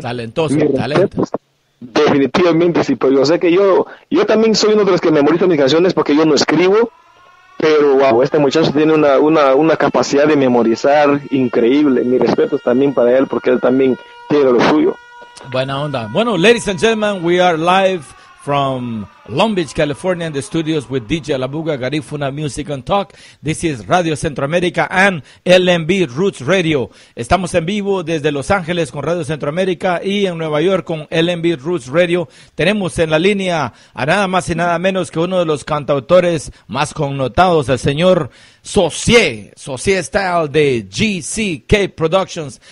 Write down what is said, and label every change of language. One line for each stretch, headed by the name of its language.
Spanish: Talentoso. Definitivamente sí, pero yo sé que yo también soy uno de los que memorizo mis canciones porque yo no escribo, pero este muchacho tiene una capacidad de memorizar increíble. Mis respetos también para él porque él también tiene lo suyo. Buena onda.
English: Bueno, ladies and gentlemen, we are live from Long Beach, California, in the studios with DJ La Buga, Garifuna Music and Talk. This is Radio Centroamérica and LMB Roots Radio.
Spanish: Estamos en vivo desde Los Ángeles con Radio Centroamérica y en Nueva York con LMB Roots Radio. Tenemos en la línea a nada más y nada menos que uno de los cantautores más connotados, el señor Socié Style de GCK Productions.